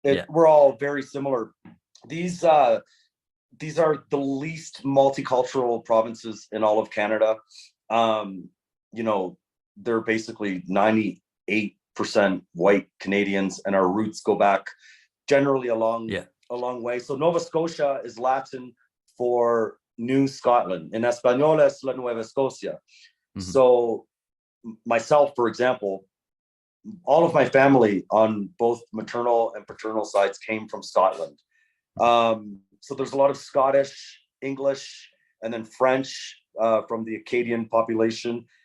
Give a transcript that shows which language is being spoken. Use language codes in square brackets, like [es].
[en] We're all very similar. These are the least multicultural provinces in all of Canada. They're basically 98% white Canadians, and our roots go back generally a long way. So Nova Scotia is Latin for New Scotland. In [es] Espanol es la Nueva Scotia. [en] Mm-hmm. So myself, for example, all of my family on both maternal and paternal sides came from Scotland. So there's a lot of Scottish, English, and then French from the Acadian population.